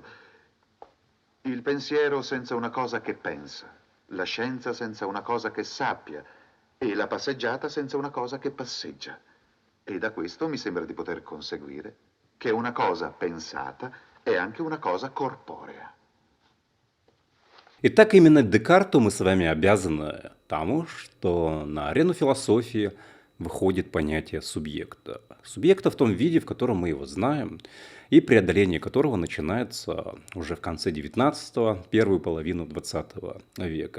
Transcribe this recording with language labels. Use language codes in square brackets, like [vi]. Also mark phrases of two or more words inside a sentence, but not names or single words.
[it] Il pensiero senza una cosa che pensa, la scienza senza una cosa che sappia e la passeggiata senza una cosa che passeggia. E da questo mi sembra di poter conseguire che una cosa pensata è anche una cosa corporea. [ru] Итак, именно Декарту мы с вами обязаны тому, что на арену философии выходит понятие субъекта. Субъекта в том виде, в котором мы его знаем, и преодоление которого начинается уже в конце 19-го, первую половину 20 века.